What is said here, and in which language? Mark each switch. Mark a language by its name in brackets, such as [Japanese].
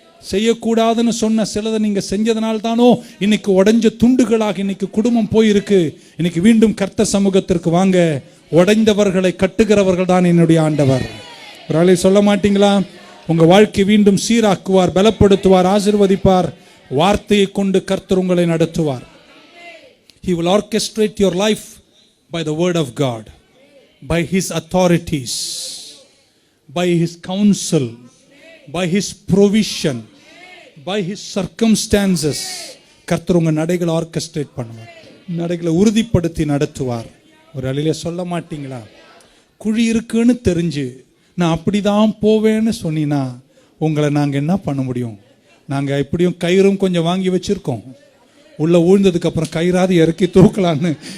[Tamil] செய்யக்கூடாதுன்னு சொன்ன சிலதை நீங்க செஞ்சதனால தானோ இன்னைக்கு உடைஞ்ச துண்டுகளாக இன்னைக்கு குடும்பம் போயிருக்கு. இன்னைக்கு மீண்டும் கர்த்தர் சமூகத்திற்கு வாங்க. உடைந்தவர்களை கட்டுகிறவர்கள் தான் என்னுடைய ஆண்டவர். ஒரு ஆளை சொல்ல மாட்டீங்களா? உங்க வாழ்க்கை மீண்டும் சீராக்குவார், பலப்படுத்துவார், ஆசீர்வதிப்பார். வார்த்தையை கொண்டு கர்த்தர் உங்களை நடத்துவார். [English] He will orchestrate your life by the word of God, by his authorities, by his counsel, by his provision, by his circumstances. [Tamil] கர்த்தர் உங்க நடைகளை ஆர்கெஸ்ட்ரேட் பண்ணுவார், நடைகளை உறுதிப்படுத்தி நடத்துவார். ஒரு அழில சொல்ல மாட்டீங்களா? குழி இருக்குன்னு தெரிஞ்சு நான் அப்படிதான் போவேன்னு சொன்னீங்கன்னா உங்களை நாங்கள் என்ன பண்ண முடியும்? நாங்கள் எப்படியும் கயிறும் கொஞ்சம் வாங்கி வச்சிருக்கோம். உள்ள ஊழ்ந்ததுக்கு அப்புறம் கயிறாது இறக்கி தூக்கலான்னு.